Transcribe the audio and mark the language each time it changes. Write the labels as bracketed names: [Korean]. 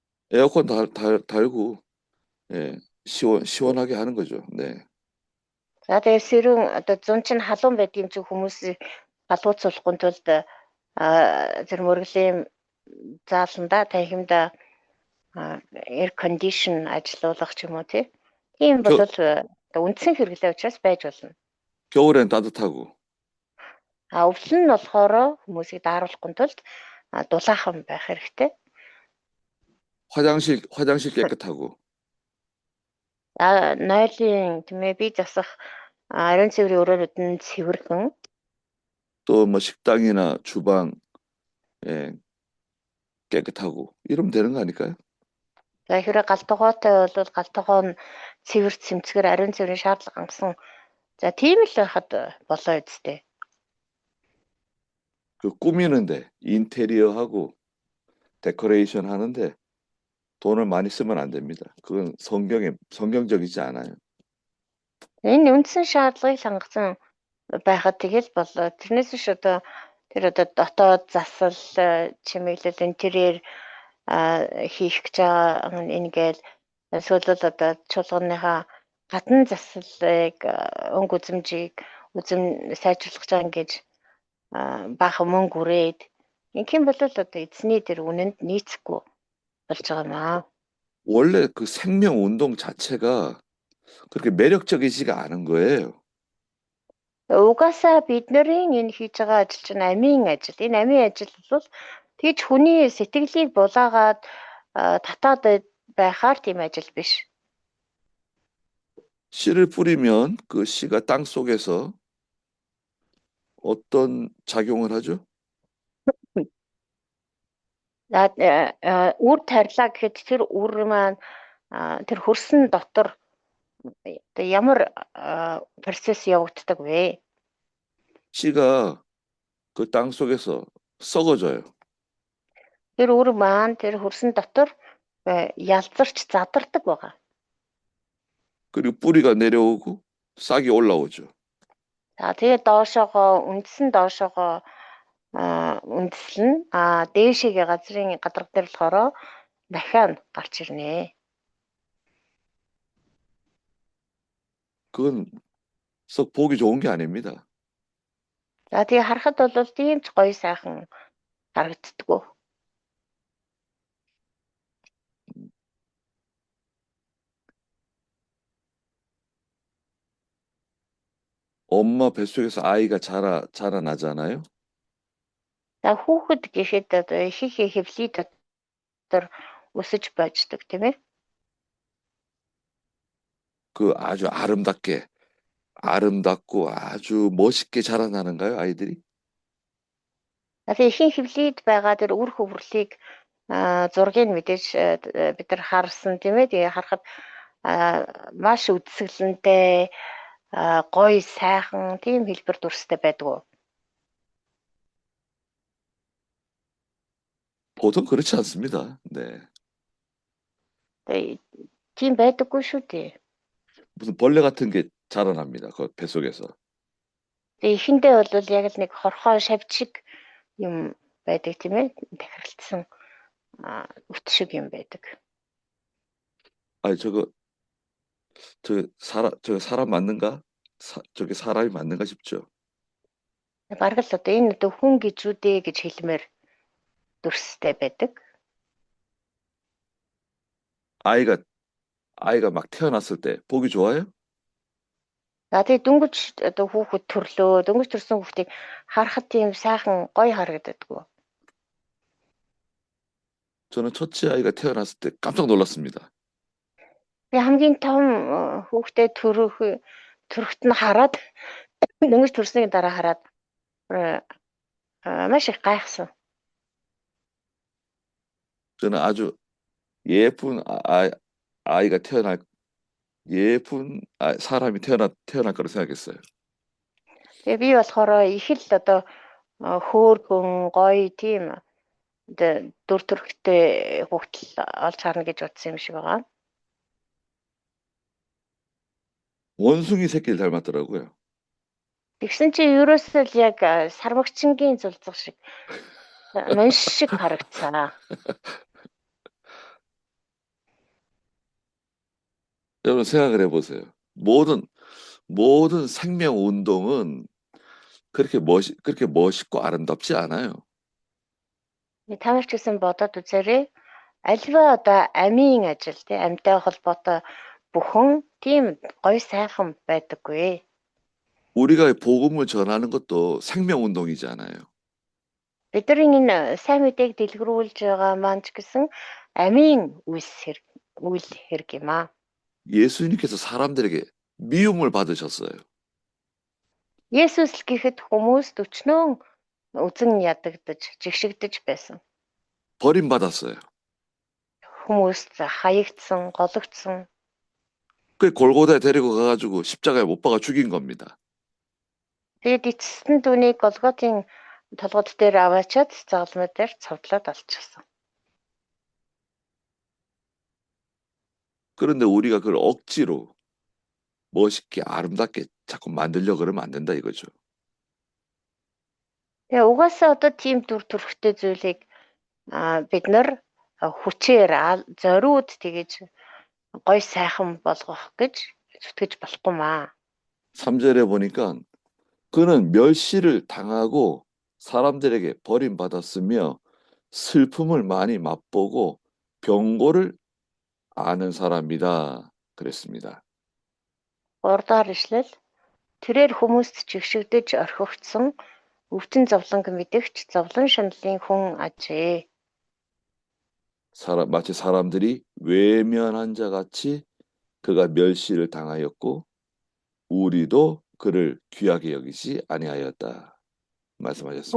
[Korean] 에어컨 달고 예, 시원하게 하는 거죠. 네. [Mongolian] За тэгээ сэрүүн одоо зун чинь халуун байдгийн чинь хүмүүсийг халууцуулахгүй тулд тэр мөргөлийн зааланда танхимда air condition ажиллуулах ч юм уу тийм бол үндсэн хэрэглээ учраас байж болно. [Korean] 겨울엔 따뜻하고 [Mongolian] Өвөл нь болохоор хүмүүсийг дааруулахгүй тулд дулаахан байх хэрэгтэй. [Korean] 화장실 깨끗하고 [Mongolian] Нойлын тийм ээ бие засах ариун цэврийн өрөөнүүд нь цэвэрхэн. [Korean] 또 뭐 식당이나 주방 예, 깨끗하고 이러면 되는 거 아닐까요? [Mongolian] За хэрэг галтгоотой бол галтгоо нь цэвэр цэмцгэр ариун цэврийн шаардлага хангасан. За тийм л байхад болоо үсттэй. [Korean] 그 꾸미는데 인테리어하고 데코레이션 하는데 돈을 많이 쓰면 안 됩니다. 그건 성경적이지 않아요. [Mongolian] Энэ үндсэн шаардлагыг хангасан байхад тэгэл болоо. Тэрнээс биш одоо тэр одоо дотоод засал чимэглэл интерьер хийх гэж байгаа энэгээл эсвэл одоо чуулганыхаа гадна заслыг өнгө үзэмжийг сайжруулах гэж байгаа гэж баахан мөнгө үрээд ингээм бол одоо эзний тэр үнэнд нийцэхгүй болж байгаа юм аа. [Korean] 원래 그 생명 운동 자체가 그렇게 매력적이지가 않은 거예요. [Mongolian] Угаасаа бидний энэ хийж байгаа ажил чинь амийн ажил. Энэ амийн ажил бол тэгж хүний сэтгэлийг булаагаад татаад байхаар тийм ажил биш. [Korean] 씨를 뿌리면 그 씨가 땅 속에서 어떤 작용을 하죠? [Mongolian] Үр тарилаа гэхэд тэр үр маань тэр хөрсөн дотор ямар процесс явагддаг вэ? [Korean] 씨가 그 땅 속에서 썩어져요. [Mongolian] Тэр үр маань тэр хөрсөн дотор ялзарч задардаг байгаа. [Korean] 그리고 뿌리가 내려오고 싹이 올라오죠. [Mongolian] За тэгээд үндсэн доошоогоо үндэслэн дээшээгээ газрын гадарга дээр болохоор дахиад гарч ирнэ. [Korean] 그건 썩 보기 좋은 게 아닙니다. [Mongolian] За тэгээ харахад бол тийм ч гоё сайхан харагддггүй. [Korean] 엄마 뱃속에서 아이가 자라나잖아요. [Mongolian] За хүүхэд гэхэд одоо ихэнх хэвлэлий дотор өсөж байждаг тийм ээ. [Korean] 그 아주 아름답고 아주 멋있게 자라나는가요, 아이들이? [Mongolian] Тэгээ ихэнх хэвлэлд байгаа тэр үр хөврөлийг зургийг мэдээж бид нар харсан тийм ээ. Тэгээ харахад маш үдсгэлэнтэй гоё сайхан тийм хэлбэр дүрстэй байдаг. [Korean] 보통 그렇지 않습니다. 네. [Mongolian] Тийм байдаггүй шүү дээ. [Korean] 무슨 벌레 같은 게 자라납니다. 그 뱃속에서. [Mongolian] Тэгээ эхэндээ бол яг л нэг хорхоо шавжиг юм байдаг тийм ээ. Тахирлцсан үт шиг юм байдаг. [Korean] 아니 저거 사람 맞는가? 저게 사람이 맞는가 싶죠. [Mongolian] Бараг л одоо энэ одоо хүн гэж үү дээ гэж хэлмээр дүрстэй байдаг. [Korean] 아이가 막 태어났을 때 보기 좋아요? [Mongolian] За тэгээ дөнгөж одоо хүүхэд төрлөө, дөнгөж төрсэн хүүхдийг харахад тийм сайхан гоё харагддаг. [Korean] 저는 첫째 아이가 태어났을 때 깜짝 놀랐습니다. [Mongolian] Би хамгийн том хүүхдээ төрөхт нь хараад дөнгөж төрсний дараа хараад маш их гайхсан. [Korean] 저는 아주 예쁜 아이가 예쁜 사람이 태어날 거라 생각했어요. [Mongolian] Тэгээ би болохоор их л одоо хөөрхөн гоё тийм дүр төрхтэй хүүхдэл олж харна гэж бодсон юм шиг байгаа. [Korean] 원숭이 새끼를 닮았더라고요. [Mongolian] Тэгсэн чи ерөөсөө л яг сармагчингийн зулцах шиг нунш шиг харагдсан. [Korean] 여러분 생각을 해보세요. 모든 생명 운동은 그렇게 멋있고 아름답지 않아요. [Mongolian] Та нар ч гэсэн бодоод үзээрэй. Альва одоо амийн ажил тий амьтай холбоотой бүхэн тийм гоё сайхан байдаггүй. [Korean] 우리가 복음을 전하는 것도 생명 운동이잖아요. [Mongolian] Бидний энэ сайн мэдээг дэлгэрүүлж байгаа маань ч гэсэн амийн үйл хэрэг юм аа. [Korean] 예수님께서 사람들에게 미움을 받으셨어요. [Mongolian] Есүс л гэхэд хүмүүс өчнөө үзэн ядагдаж, жигшигдэж байсан. [Korean] 버림받았어요. [Mongolian] Хүмүүс хаягдсан, гологдсон. [Korean] 그 골고다에 데리고 가가지고 십자가에 못 박아 죽인 겁니다. [Mongolian] Тэгээд эцэст нь түүнийг Голготын толгойд дээр аваачаад загалмай дээр цовдлоод алчихсан. [Korean] 그런데 우리가 그걸 억지로 멋있게 아름답게 자꾸 만들려고 그러면 안 된다 이거죠. [Mongolian] Тэгээ угаасаа одоо тийм дүр төрхтэй зүйлийг бид нар хүчээр зориуд тэгэж гой сайхан болгох гэж зүтгэж болохгүй маа. [Korean] 3절에 보니까 그는 멸시를 당하고 사람들에게 버림받았으며 슬픔을 많이 맛보고 병고를 아는 사람이다 그랬습니다. [Mongolian] 3-р ишлэл тэрээр хүмүүст чигшигдэж орхигдсон өвчин зовлонг мэдэгч зовлон шаналын хүн ажээ. [Korean] 마치 사람들이 외면한 자 같이 그가 멸시를 당하였고 우리도 그를 귀하게 여기지 아니하였다 말씀하셨습니다.